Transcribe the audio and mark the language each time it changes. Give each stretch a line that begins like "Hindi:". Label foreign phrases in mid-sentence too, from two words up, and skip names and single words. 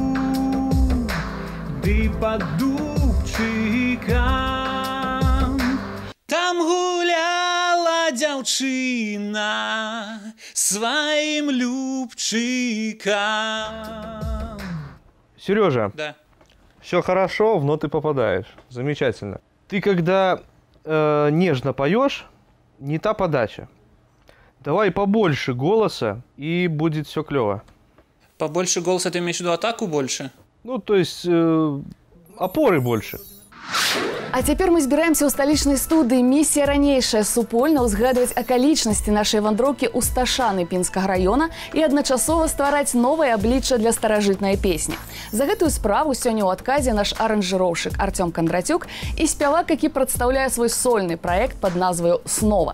Belarusian: ды под дубчиком, там гуляла дзяўчына своим любчиком.
Russian: Сережа, Да. все хорошо, в ноты попадаешь. Замечательно. Ты когда нежно поешь, не та подача. Давай побольше голоса, и будет все клево. Побольше голоса, ты имеешь в виду атаку больше? Ну, то есть опоры больше.
Belarusian: А цяпер мы збіраемся ў сталічнай студыі. Місія ранейшая супольна ўзгадваць акалічнасці нашай вандроўкі ў Сташаны Пінскага раёна і адначасова ствараць новае аблічча для старажытнай песні. За гэтую справу сёння ў адказе наш аранжыроўшчык Артём Кондратюк і спявак, які прадстаўляе свой сольны праект пад назваю «Снова».